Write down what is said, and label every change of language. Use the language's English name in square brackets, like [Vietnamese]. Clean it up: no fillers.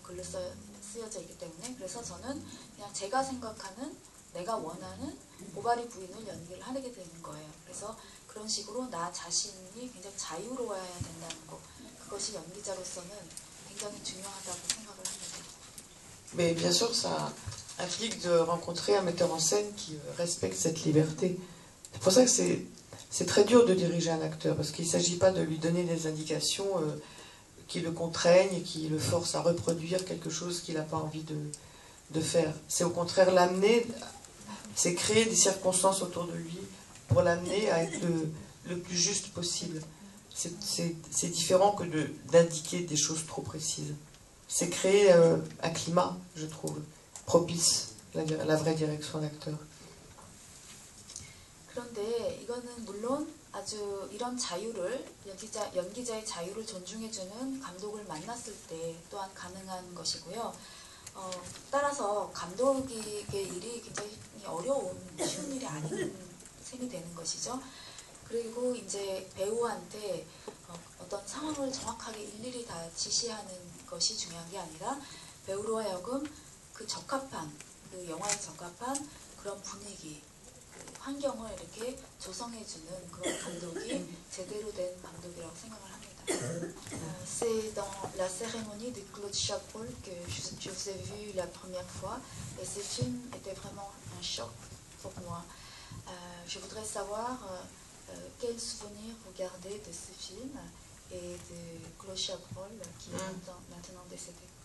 [Korean] 글로 쓰여져 있기 때문에. 그래서 저는 그냥 제가 생각하는 내가 원하는 고바리 부인을 연기를 하게 되는 거예요. 그래서 그런 식으로 나 자신이 굉장히 자유로워야 된다는 거, 그것이 연기자로서는 굉장히 중요하다고 생각을 합니다. [French] Mais bien sûr, ça implique de rencontrer un metteur en scène qui respecte cette liberté. C'est pour ça que c'est très dur de diriger un acteur, parce qu'il ne s'agit pas de lui donner des indications qui le contraignent et qui le forcent à reproduire quelque chose qu'il n'a pas envie de faire. C'est au contraire l'amener, c'est créer des circonstances autour de lui pour l'amener à être le plus juste possible. C'est différent que d'indiquer des choses trop précises. C'est créer un climat, je trouve, propice à la vraie direction d'acteur. [Korean] 그런데 이거는 물론 아주 이런 자유를 연기자의 자유를 존중해주는 감독을 만났을 때 또한 가능한 것이고요. 따라서 감독의 일이 굉장히 어려운 쉬운 일이 아닌 셈이 되는 것이죠. 그리고 이제 배우한테 어떤 상황을 정확하게 일일이 다 지시하는 것이 중요한 게 아니라 배우로 하여금 그 적합한 그 영화에 적합한 그런 분위기, 그 환경을 이렇게 조성해주는 그런 감독이 제대로 된 감독이라고 생각을 합니다. [French] C'est dans la cérémonie de Claude Chabrol que je vous ai vu la première fois et ce film était vraiment un choc pour moi. Je voudrais savoir quel souvenir vous gardez de ce film et de Claude Chabrol qui est maintenant décédé.